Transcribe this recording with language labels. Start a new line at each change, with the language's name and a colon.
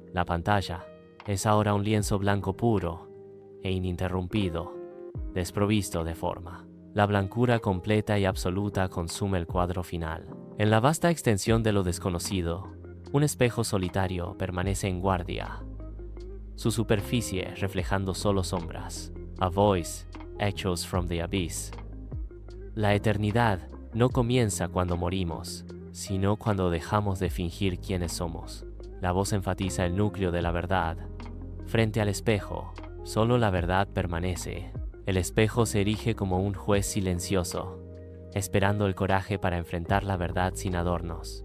Spanish: La pantalla es ahora un lienzo blanco puro e ininterrumpido, desprovisto de forma. La blancura completa y absoluta consume el cuadro final. En la vasta extensión de lo desconocido, un espejo solitario permanece en guardia, su superficie reflejando solo sombras.
English: A voice echoes from the abyss.
Spanish: La eternidad no comienza cuando morimos, sino cuando dejamos de fingir quiénes somos. La voz enfatiza el núcleo de la verdad. Frente al espejo, solo la verdad permanece. El espejo se erige como un juez silencioso, esperando el coraje para enfrentar la verdad sin adornos.